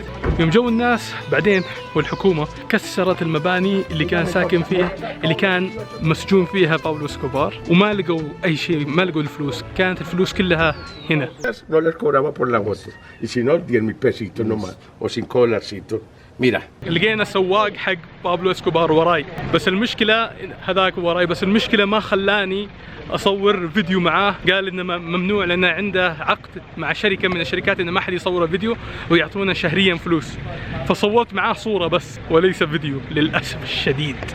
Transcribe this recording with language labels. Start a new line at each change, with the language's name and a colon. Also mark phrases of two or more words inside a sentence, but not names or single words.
Arabic: يوم جو الناس بعدين والحكومة كسرت المباني اللي كان ساكن فيها اللي كان مسجون فيها بابلو إسكوبار، وما لقوا أي شيء، ما لقوا الفلوس، كانت الفلوس كلها هنا.
Spanish: No les cobraba por la moto, y si no 10,000 pesitos nomás, o 5 dolarcitos. Mira.
Arabic: لقينا سواق حق بابلو إسكوبار وراي، بس المشكلة هذاك وراي، بس المشكلة ما خلاني أصور فيديو معاه. قال إنه ممنوع لأنه عنده عقد مع شركة من الشركات إنه ما حد يصور فيديو ويعطونا شهريا فلوس، فصورت معاه صورة بس وليس فيديو للأسف الشديد.